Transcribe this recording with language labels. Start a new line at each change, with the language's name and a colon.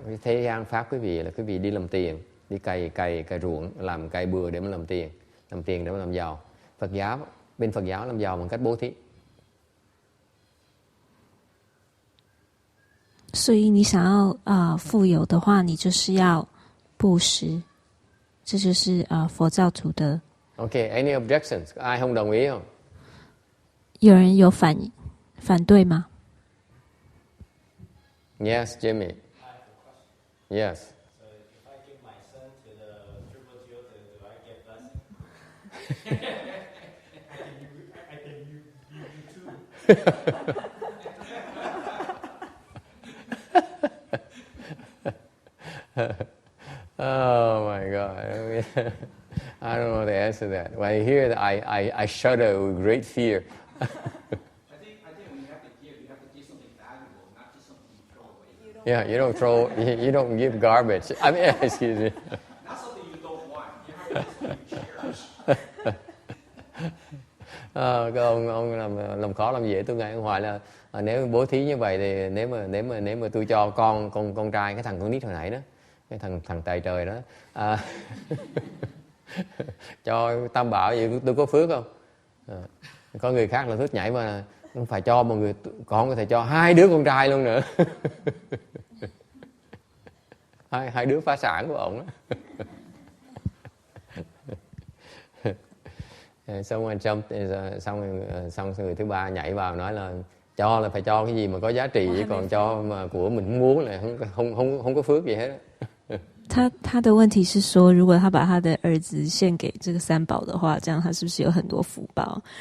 Vietnamese: Cái thế gian pháp quý vị là quý vị đi làm tiền, đi cày ruộng, làm cày bừa để mà làm tiền để mà làm giàu. Bên Phật giáo làm giàu bằng cách bố thí.
Chinese: 所以你想要富有的话，你就是要布施，这就是佛教徒的。
English: Okay, any objections?
Vietnamese: Ai không đồng ý không?
Chinese: 有人有反对吗？
English: Yes, Jimmy. I have a question. Yes. So if I give my son to the triple do I get blessing? I can you too. Oh my God. I don't know the answer to that. When I hear that, I shudder with great fear. I think when you have to give something valuable, not just something you throw away. Yeah, you don't give garbage. I mean, excuse me. Not something you don't want. You have to give something you cherish.
Vietnamese: Cái ông làm khó làm dễ tôi nghe ông hỏi là nếu bố thí như vậy thì nếu mà tôi cho con trai, cái thằng con nít hồi nãy đó, cái thằng tài trời đó, cho tam bảo vậy tôi có phước không? Có người khác là thích nhảy mà không phải cho một người, con có thể cho 2 đứa con trai luôn nữa. hai đứa phá sản của ổng đó. Xong người thứ ba nhảy vào nói là cho là phải cho cái gì mà có giá trị, chứ còn cho mà của mình không muốn là không có phước gì hết.
Chinese: 他的问题是说，如果他把他的儿子献给这个三宝的话，这样他是不是有很多福报？